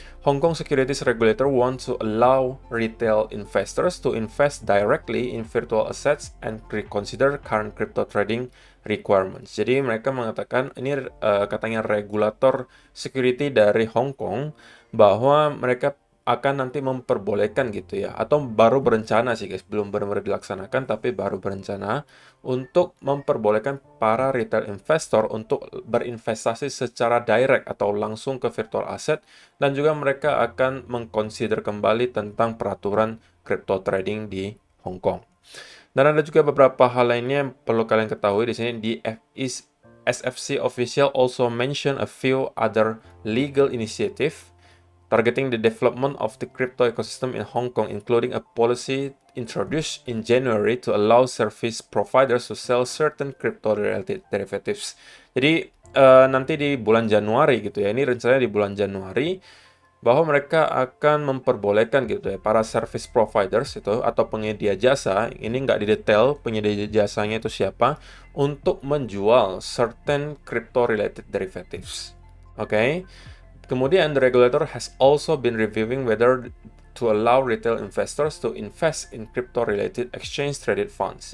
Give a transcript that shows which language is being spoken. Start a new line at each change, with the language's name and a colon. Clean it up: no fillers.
English: Hong Kong Securities Regulator wants to allow retail investors to invest directly in virtual assets and reconsider current crypto trading requirements.
Indonesian: Jadi mereka mengatakan ini katanya regulator security dari Hong Kong bahwa mereka akan nanti memperbolehkan gitu ya, atau baru berencana sih guys, belum benar-benar dilaksanakan tapi baru berencana untuk memperbolehkan para retail investor untuk berinvestasi secara direct atau langsung ke virtual asset, dan juga mereka akan mengconsider kembali tentang peraturan crypto trading di Hong Kong. Dan ada juga beberapa hal lainnya yang perlu kalian ketahui di sini.
English: Di SFC official also mention a few other legal initiative targeting the development of the crypto ecosystem in Hong Kong, including a policy introduced in January to allow service providers to sell certain crypto-related derivatives.
Indonesian: Jadi, nanti di bulan Januari gitu ya, ini rencananya di bulan Januari, bahwa mereka akan memperbolehkan gitu ya, para service providers itu atau penyedia jasa, ini nggak didetail penyedia jasanya itu siapa, untuk menjual
English: certain crypto-related derivatives.
Indonesian: Oke? Kemudian,
English: the regulator has also been reviewing whether to allow retail investors to invest in crypto-related exchange-traded funds.